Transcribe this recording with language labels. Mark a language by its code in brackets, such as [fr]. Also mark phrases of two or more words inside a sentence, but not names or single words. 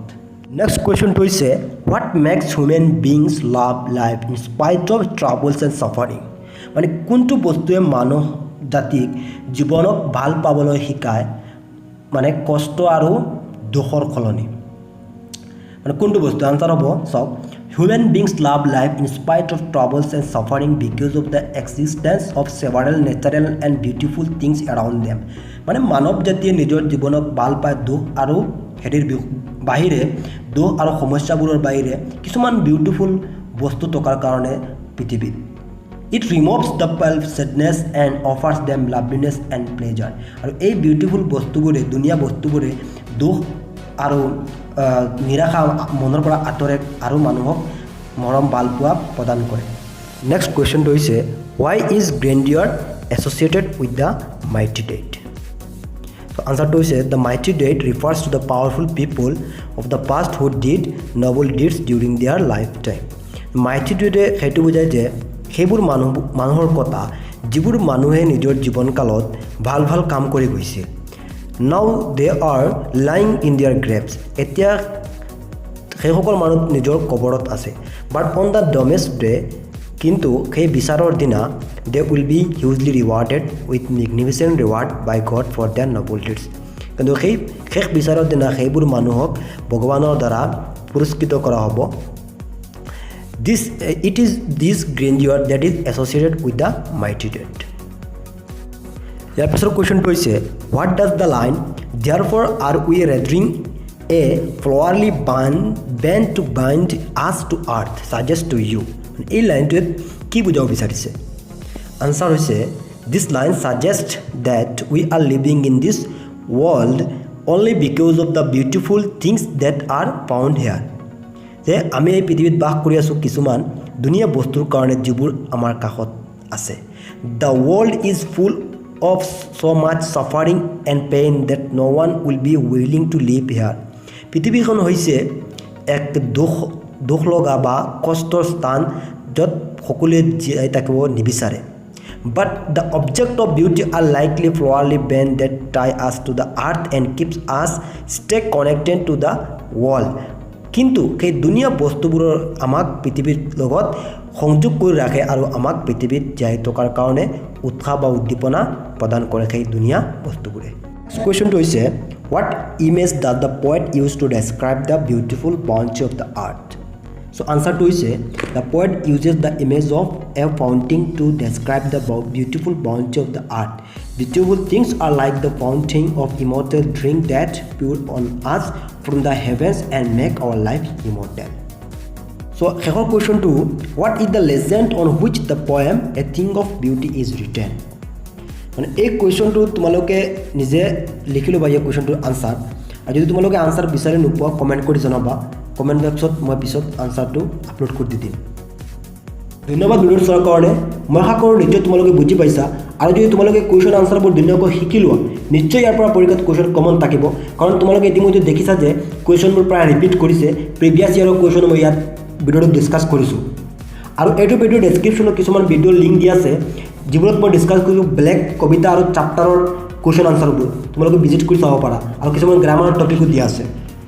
[as] নেক্সট কুৱেশ্যনটো হৈছে [en] what makes human beings love life in spite of troubles and suffering [as] মানে কোনটো বস্তুৱে মানুহ জাতিক জীৱনক ভাল পাবলৈ শিকায় মানে কষ্ট আৰু দুখৰ সলনি মানে কোনটো বস্তু আনসাৰ হ'ব চাওক [en] Human beings love life in spite of troubles and suffering because of the existence of several natural and beautiful things around them. [as] মানে মানৱ জাতিয়ে নিজৰ জীৱনক ভাল পায় দুখ আৰু হেৰিৰ বাহিৰে দুখ আৰু সমস্যাবোৰৰ বাহিৰে কিছুমান বিউটিফুল বস্তু থকাৰ কাৰণে পৃথিৱীত [en] It removes the sadness and offers them loveliness and pleasure. [as] আৰু এই বিউটিফুল বস্তুবোৰে দুনিয়া বস্তুবোৰে দুখ আৰু নিৰাশা মনৰ পৰা আঁতৰে আৰু মানুহক মৰম ভাল পোৱা প্ৰদান কৰে নেক্সট কুৱেশ্যনটো হৈছে [en] why is grandeur associated with the mighty dead so answerটো হৈছে the mighty dead refers to the powerful people of the past who did noble deeds during their lifetime mighty dead [as] সেইটো বুজায় যে সেইবোৰ মানুহৰ কথা যিবোৰ মানুহে নিজৰ জীৱনকালত ভাল ভাল কাম কৰি গৈছিল [en] Now they are lying in their graves. [as] এতিয়া সেইসকল মানুহ নিজৰ কবৰত আছে [en] but on the doomsday day [as] কিন্তু সেই বিচাৰৰ দিনা [en] they will be hugely rewarded with magnificent reward by God for their noble deeds [as] কিন্তু সেই শেষ বিচাৰৰ দিনা সেইবোৰ মানুহক ভগৱানৰ দ্বাৰা পুৰস্কৃত কৰা হ'ব [en] it is this grandeur that is associated with the mighty dead [as] ইয়াৰ পিছৰ কুৱেশ্যনটো হৈছে [en] what does the line therefore are we rendering a flowery band to bind us to earth suggest to you [as] এই লাইনটোৱে কি বুজাব বিচাৰিছে আনসাৰ হৈছে [en] this line suggests that we are living in this world only because of the beautiful things that are found here [as] যে আমি এই পৃথিৱীত বাস কৰি আছো কিছুমান দুনিয়া বস্তুৰ কাৰণে যিবোৰ আমাৰ কাষত আছে [en] the world is full of so much suffering and pain that no one will be willing to live here [as] পৃথিৱীখন হৈছে এক দুখ লগা বা কষ্টৰ স্থান য'ত সকলোৱে জীয়াই থাকিব নিবিচাৰে [en] but the object of beauty are likely flowery band that tie us to the earth and keeps us stay connected to the world [as] কিন্তু সেই দুনিয়া বস্তুবোৰৰ আমাক পৃথিৱীৰ লগত সংযোগ কৰি ৰাখে আৰু আমাক পৃথিৱীত জীয়াই থকাৰ কাৰণে উৎসাহ বা উদ্দীপনা প্ৰদান কৰে সেই দুনিয়া বস্তুবোৰে কুৱেশ্যনটো হৈছে [en] what image does the poet use to describe the beautiful bounty of the earth so answerটো হৈছে the poet uses the image of a fountain to describe the beautiful bounty of the earth beautiful things are like the fountain of immortal drink that pour on us from the heavens and make our life immortal so [as] শেষৰ কুৱেশ্যনটো [en] what is the legend on which the poem a thing of beauty is written [as] মানে এই কুৱেশ্যনটো তোমালোকে নিজে লিখি ল'বা এই কুৱেশ্যনটোৰ আনসাৰ আৰু যদি তোমালোকে আনসাৰ বিচাৰি নোপোৱা কমেণ্ট কৰি জনাবা কমেণ্ট বক্সত মই পিছত আনসাৰটো আপলোড কৰি দিম ধন্যবাদ ভিডিঅ'টো চোৱাৰ কাৰণে মই আশা কৰোঁ নিশ্চয় তোমালোকে বুজি পাইছা আৰু যদি তোমালোকে [en] question answers [as] ধুনীয়াকৈ শিকি লোৱা নিশ্চয় ইয়াৰ পৰা পৰীক্ষাত [en] question common [as] থাকিব কাৰণ তোমালোকে ইতিমধ্যে দেখিছা যে কুৱেশ্যনবোৰ প্ৰায় ৰিপিট কৰিছে [en] previous year's question [as] মই ইয়াত ভিডিঅ'টো ডিছকাছ কৰিছোঁ আৰু এইটো ভিডিঅ'ৰ ডেছক্ৰিপশ্যনত কিছুমান [en] video link [as] দিয়া আছে যিবোৰত মই ডিছকাছ কৰিছোঁ ব্লেক কবিতা আৰু [en] chapter's question answers [as] তোমালোকে ভিজিট কৰি চাব পাৰা আৰু কিছুমান [en] grammar topics [as] দিয়া আছে